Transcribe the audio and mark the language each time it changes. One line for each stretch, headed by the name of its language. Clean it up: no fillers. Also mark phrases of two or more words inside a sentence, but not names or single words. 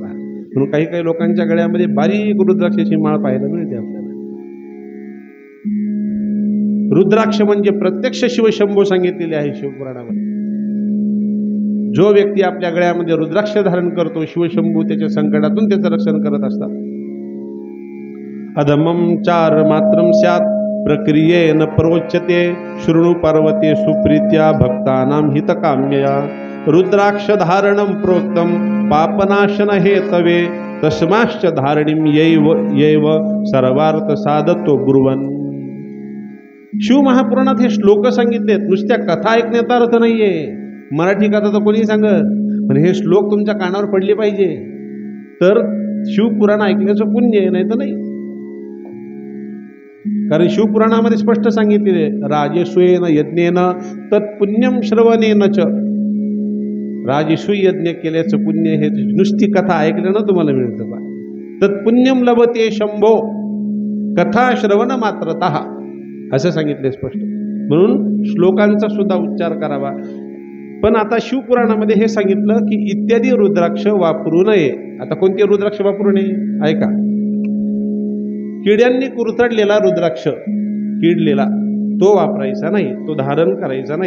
Marathi: पहा, म्हणून काही काही लोकांच्या गळ्यामध्ये बारीक रुद्राक्षाची माळ पाहायला मिळते आपल्याला. रुद्राक्ष म्हणजे प्रत्यक्ष शिवशंभू सांगितलेले आहे शिवपुराणामध्ये. जो व्यक्ती आपल्या गळ्यामध्ये रुद्राक्ष धारण करतो शिवशंभू त्याच्या संकटातून त्याचं रक्षण करत असतात.
Sanskrit: अधमम 4 मात्रम स्यात् प्रक्रियेन प्रोच्यते शृणु पार्वते सुप्रीत्या भक्तानां हितकाम्यया. रुद्राक्ष धारणं प्रोक्तं पापनाशन हेतवे तस्माश्च धारणीं यैव सर्वार्थ साधतो ब्रुवन्.
Marathi: शिव महापुराणात हे श्लोक सांगितलेत. नुसत्या कथा ऐकण्याचा अर्थ नाहीये. मराठी कथा तर कोणी सांगत, पण हे श्लोक तुमच्या कानावर पडले पाहिजे तर शिवपुराण ऐकण्याचं पुण्य आहे, नाही तर नाही. कारण शिवपुराणामध्ये स्पष्ट सांगितलेले
Sanskrit: राजसूयेन यज्ञेन तत्पुण्यम श्रवणेन च.
Marathi: राजसूय यज्ञ केल्याचं पुण्य हे नुसती कथा ऐकलं ना तुम्हाला मिळतं बा.
Sanskrit: तत्पुण्यम लभते शंभो कथा श्रवण मात्रतः
Marathi: असं सांगितले स्पष्ट. म्हणून श्लोकांचा सुद्धा उच्चार करावा. पण आता शिवपुराणामध्ये हे सांगितलं की इत्यादी रुद्राक्ष वापरू नये. आता कोणते रुद्राक्ष वापरू नये ऐका. किड्यांनी कुरतडलेला रुद्राक्ष, किडलेला तो वापरायचा नाही, तो धारण करायचा नाही.